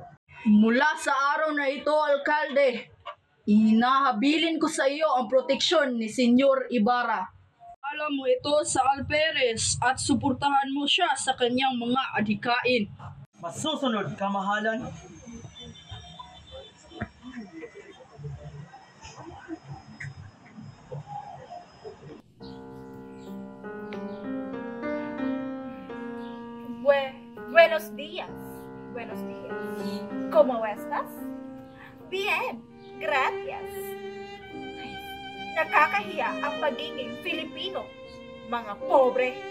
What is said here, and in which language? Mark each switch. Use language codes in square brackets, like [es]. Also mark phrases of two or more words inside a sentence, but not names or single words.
[tl] Mula sa araw na ito, Alcalde, inahabilin ko sa iyo ang proteksyon ni Senyor Ibarra. Alam mo ito sa Alperes at suportahan mo siya sa kanyang mga adhikain. Masusunod, kamahalan. [es] Buenos días. Buenos días. ¿Cómo estás? Bien, gracias. [tl] Ay, nakakahiya ang pagiging Filipino. Mga pobre.